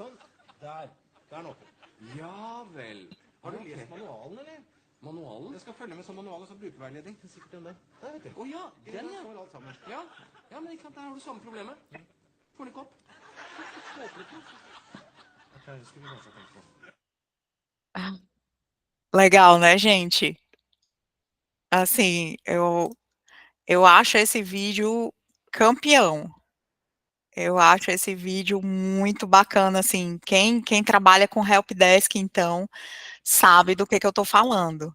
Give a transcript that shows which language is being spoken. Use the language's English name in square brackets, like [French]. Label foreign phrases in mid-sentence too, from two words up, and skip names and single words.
[Norwegian] Sånn. Der. Der er den åpnet. Ja vel. Har du lest manualen, eller? Manualen? Jeg skal følge med som manual og så brukerveiledning. Det er sikkert den der. Der, vet du. Å ja, den ja. Står alt sammen. Ja. Ja, men ikke sant, der har du samme problemet. Får den ikke opp. Ok, det skulle vi kanskje tenkt på. [Portuguese] Legal, né, gente? Assim, eu acho esse vídeo campeão. Eu acho esse vídeo muito bacana, assim, quem trabalha com helpdesk, então, sabe do que eu estou falando.